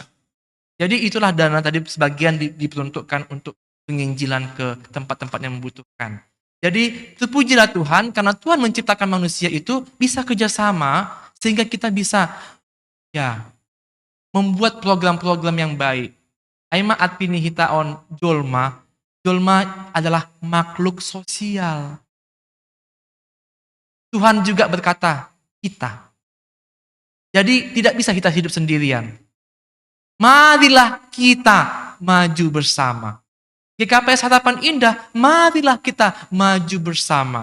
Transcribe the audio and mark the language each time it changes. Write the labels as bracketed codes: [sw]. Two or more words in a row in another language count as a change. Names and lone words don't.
[id] Jadi itulah dana tadi sebagian diperuntukkan untuk penginjilan ke tempat-tempat yang membutuhkan. Jadi terpujilah Tuhan karena Tuhan menciptakan manusia itu bisa kerjasama sehingga kita bisa membuat program-program yang baik. [bts] Aima atpini hitaon jolma. [id] Jolma adalah makhluk sosial. Tuhan juga berkata, kita. Jadi tidak bisa kita hidup sendirian. Marilah kita maju bersama. GKPS Harapan Indah, marilah kita maju bersama.